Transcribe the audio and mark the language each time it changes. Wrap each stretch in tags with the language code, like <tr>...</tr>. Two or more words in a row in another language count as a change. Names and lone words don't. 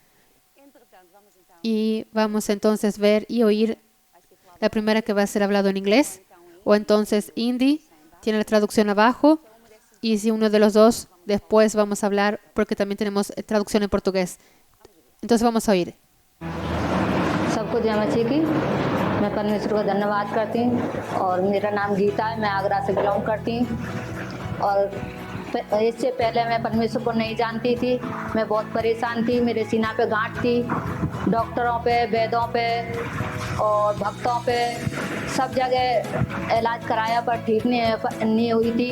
<es>Y vamos entonces a ver y oír la primera que va a ser hablado en inglés o entonces hindi. Tiene la traducción abajo. Y si uno de los dos, después vamos a hablar porque también tenemos traducción en portugués. Entonces vamos a oír.</es> <hi>सबको जय मसीह की। मैं परमेश्वर का धन्यवाद करती हूँ और मेरा नाम गीता है, मैं आगरा से बिलोंग करती हूँ। और इससे पहले मैं परमेश्वर को नहीं जानती थी, मैं बहुत परेशान थी, मेरे सीना पे गांठ थी, डॉक्टरों पे, वैद्यों पे और भक्तों पे सब जगह इलाज कराया पर ठीक नहीं हुई थी।</hi>